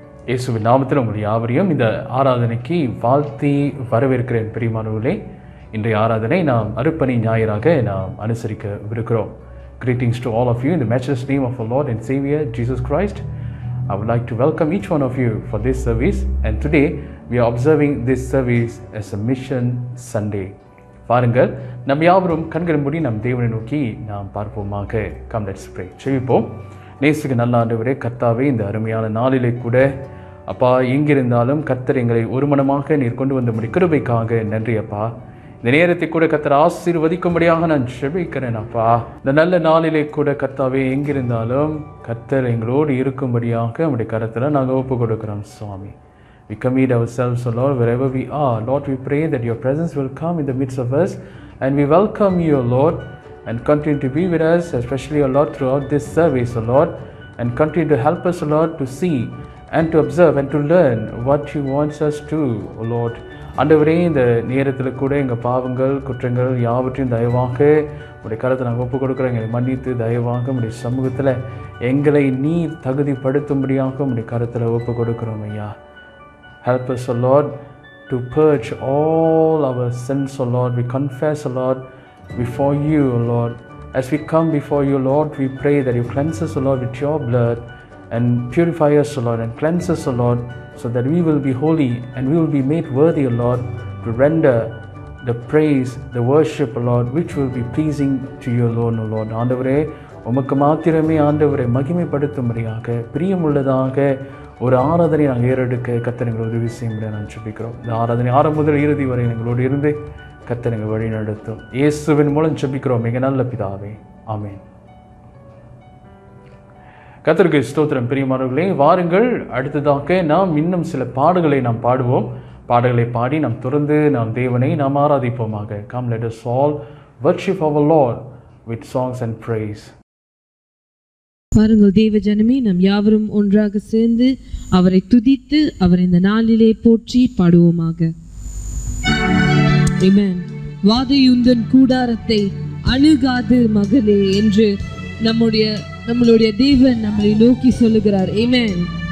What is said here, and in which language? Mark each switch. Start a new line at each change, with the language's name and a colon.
Tamil: இயேசுவின் நாமத்தில் உங்கள் யாவரையும் இந்த ஆராதனைக்கு வாழ்த்தி வரவேற்கிறேன். பிரியமானவர்களே, இன்றைய ஆராதனை நாம் அருப்பணி ஞாயிறாக நாம் அனுசரிக்கவிருக்கிறோம்.
English: Greetings to all of you in the matchless name of our Lord and Savior Jesus Christ. I would like to welcome each one of you for this service, and today we are observing this service as a Mission Sunday.
Tamil: பாருங்கள், நம் யாவரும் கண்களை மூடி நம் தேவனை நோக்கி நாம் பார்ப்போமாக.
English: Come, let's pray.
Tamil: செவிப்போம். நேசுக்கு நல்ல ஆண்டவரே, கர்த்தாவே, இந்த அருமையான நாளிலே கூட அப்பா, எங்கிருந்தாலும் கர்த்தர் எங்களை ஒரு மனமாக நீர் கொண்டு வந்த முடி கிருபைக்காக நன்றி அப்பா. இந்த நேரத்தை கூட கர்த்தர் ஆசீர்வதிக்கும்படியாக நான் செபிக்கிறேன் அப்பா. இந்த நல்ல நாளிலே கூட கர்த்தாவே, எங்கிருந்தாலும் கர்த்தர் எங்களோடு இருக்கும்படியாக நம்முடைய கரத்தில் நாங்கள் ஒப்பு கொடுக்கிறோம் சுவாமி.
English: We commit ourselves, O Lord, wherever we are. Lord, we pray that your presence will come in the midst of us, and we welcome you, O Lord, and continue to be with us, especially, O Lord, throughout this service, O Lord, and continue to help us, O Lord, to see and to observe and to learn what you want us to, O Lord.
Tamil: ஆண்டவரே, இந்த நேரத்தில் கூட எங்கள் பாவங்கள் குற்றங்கள் யாவற்றையும் தயவாக உடைய கருத்தை நாங்கள் ஒப்புக் கொடுக்குறோம். எங்களை மன்னித்து தயவாக உடைய சமூகத்தில் எங்களை நீ தகுதிப்படுத்தும்படியாக உடைய கருத்தில் ஒப்புக் கொடுக்குறோம் ஐயா.
English: Help us, O Lord, to purge all our sins, O Lord. We confess, O Lord, before you, O Lord. As we come before you, Lord, we pray that you cleanse us, O Lord, with your blood, and purify us, O Lord, and cleanse us, O Lord, so that we will be holy and we will be made worthy, O Lord, to render the praise, the worship, O Lord, which will be pleasing to you alone, O Lord.
Tamil: ஆண்டவரே, உமக்கு மாத்திரமே ஆண்டவரை மகிமைப்படுத்தும்படியாக பிரியமுள்ளதாக ஒரு ஆராதனை நாங்கள் ஏறெடுக்க கர்த்தர் எங்களை உதவி செய்யும்படியாக நான் ஜெபிக்கிறோம். இந்த ஆராதனை ஆரம்ப முதல் இறுதி வரை எங்களோடு இருந்து கர்த்தர் எங்களை வழி நடத்தும். இயேசுவின் மூலம் ஜெபிக்கிறோம் மிக நல்ல பிதாவே, ஆமென். கர்த்தருக்கு ஸ்தோத்திரம். பிரியமானவர்களே, வாருங்கள், அடுத்ததாக நாம் இன்னும் சில பாடல்களை நாம் பாடுவோம். பாடல்களை பாடி நாம் தொடர்ந்து நாம் தேவனை நாம் ஆராதிப்போமாக.
English: Come, let us all worship our Lord with songs and praise.
Tamil: பாருங்கள் தேவ ஜனமே, நாம் யாவரும் ஒன்றாக சேர்ந்து அவரை துதித்து அவர் இந்த நாளிலே போற்றி பாடுவோமாக. ஆமென். வாதையுந்தன் கூடாரத்தை அணுகாது மகளே என்று நம்மளுடைய தேவன் நம்மளை நோக்கி சொல்லுகிறார். ஆமென்.